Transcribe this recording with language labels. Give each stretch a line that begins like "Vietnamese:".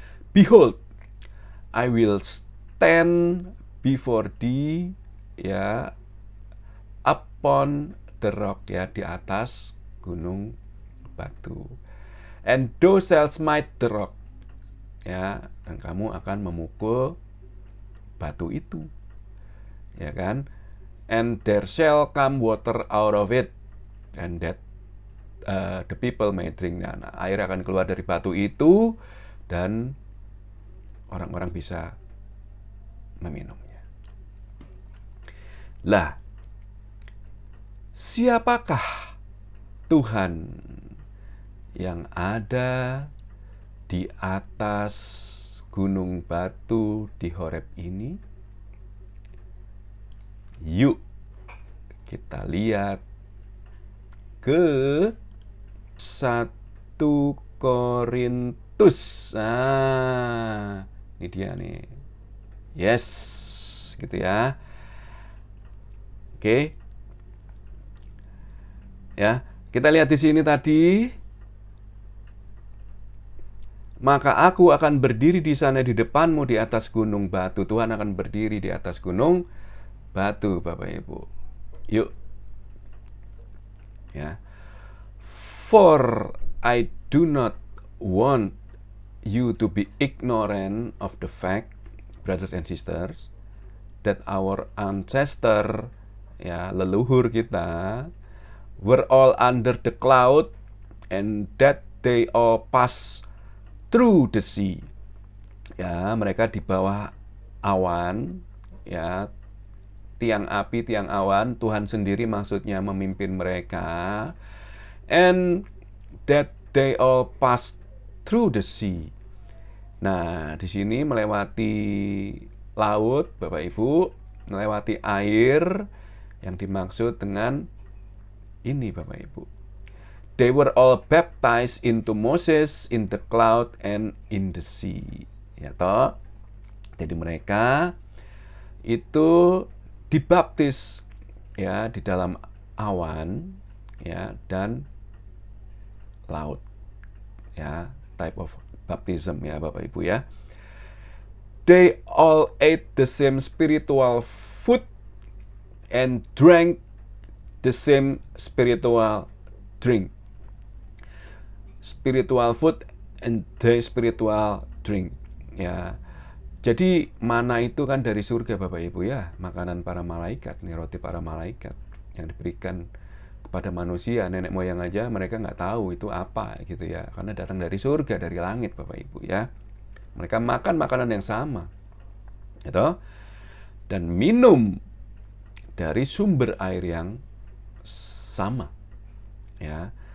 English: Behold, I will stand before thee, ya, upon the rock, ya,
Indonesian: di atas gunung batu.
English: And thou shalt smite the rock,
Indonesian: ya, dan kamu akan memukul batu itu, ya kan?
English: And there shall come water out of it, and that the people may drink.
Indonesian: Nah, air akan keluar dari batu itu, dan orang-orang bisa meminumnya. Lah, siapakah Tuhan yang ada di atas gunung batu di Horeb ini? Yuk kita lihat ke 1 Korintus. Nah, ini dia nih. Yes, gitu ya. Oke. Ya, kita lihat di sini tadi. Maka aku akan berdiri di sana di depanmu di atas gunung batu. Tuhan akan berdiri di atas gunung batu, Bapak Ibu. Yuk. Ya.
English: For I do not want you to be ignorant of the fact, brothers and sisters, that our ancestor, ya,
Indonesian: leluhur kita,
English: were all under the cloud, and that they all pass through the sea.
Indonesian: Ya, mereka di bawah awan, ya, tiang api, tiang awan. Tuhan sendiri maksudnya memimpin mereka.
English: And that they all pass through the sea.
Indonesian: Nah, di sini melewati laut, Bapak Ibu, melewati air, yang dimaksud dengan ini, Bapak Ibu.
English: They were all baptized into Moses in the cloud and in the sea.
Indonesian: Ya toh. Jadi mereka itu dibaptis, ya, di dalam awan, ya, dan laut. Ya,
English: type of baptism
Indonesian: ya Bapak Ibu ya.
English: They all ate the same spiritual food and drank the same spiritual drink. Spiritual food and the spiritual drink.
Indonesian: Ya. Jadi mana itu kan dari surga Bapak Ibu ya, makanan para malaikat, nih roti para malaikat yang diberikan kepada manusia. Nenek moyang aja mereka nggak tahu itu apa gitu ya, karena datang dari surga, dari langit Bapak Ibu ya. Mereka makan makanan yang sama, gitu, dan minum dari sumber air yang sama, ya.